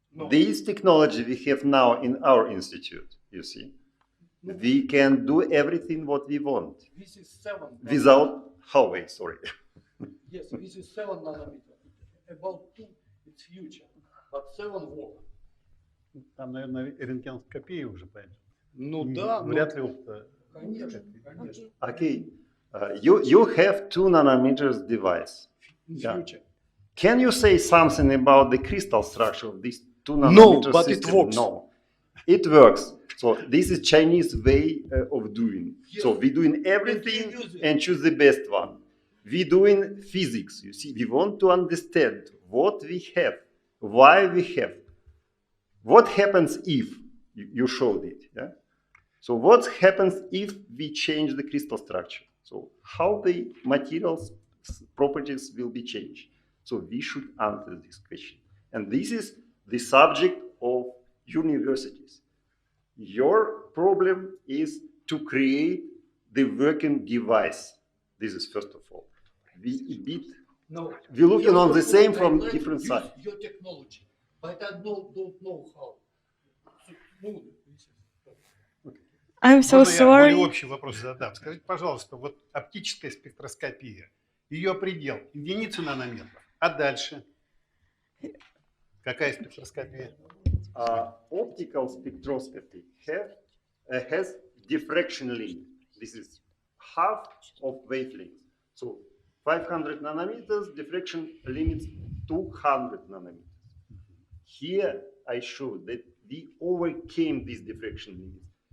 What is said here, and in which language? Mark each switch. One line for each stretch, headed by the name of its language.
English: This technology we have now in our institute, you see. We can do everything what we want. This is 7. Without, Huawei, sorry. Yes, this is 7 nanometer. About 2, it's future, but 7 work.
Russian: Там, наверное, рентгеноскопия уже, поэтому. Ну да, Вряд ли опыта. Конечно, конечно.
English: Okay, you have 2 nanometers device. Yeah. Can you say something about the crystal structure of this 2 nanometer No, but system? it works. No, it works. So this is Chinese way of doing. Yes. So we're doing everything and choose the best one. We're doing physics. You see, we want to understand what we have, why we have, what happens if you showed it. Yeah. So what happens if we change the crystal structure? So how the materials properties will be changed? So we should answer this question. And this is the subject of universities. Your problem is to create the working device. This is first of all. We're looking on the same from different sides. Your technology, but I don't know how. I'm so
Russian: Можно я
English: sorry.
Russian: более общий вопрос задам? Скажите, пожалуйста, вот оптическая спектроскопия, ее предел единицы нанометров, а дальше? Какая спектроскопия?
English: Optical spectroscopy has diffraction limit. This is half of wavelength. So 500 nanometers, diffraction limits 200 nanometers. Here I showed that we overcame this diffraction limit.